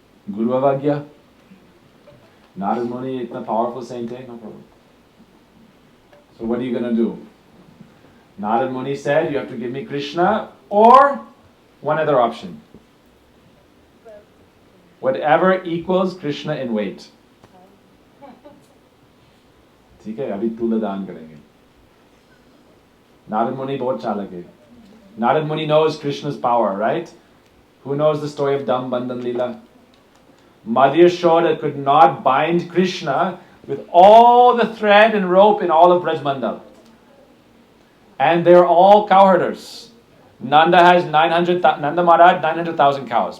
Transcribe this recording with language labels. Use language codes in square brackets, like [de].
[en] Guru Avagya. Narad Muni, itna powerful saint, no problem. So what are you going to do? Narad Muni said, you have to give me Krishna or one other option. Whatever equals Krishna in weight. [hi] ठीक है, अभी तुलादान करेंगे. Narad Muni बहुत चालक है. [en] Narad Muni knows Krishna's power, right? Who knows the story of Dam Bandhan Leela? Madhya Shoda could not bind Krishna with all the thread and rope in all of Brajmandal. And they're all cowherders. Nanda has Nanda Maharaj 900,000 cows.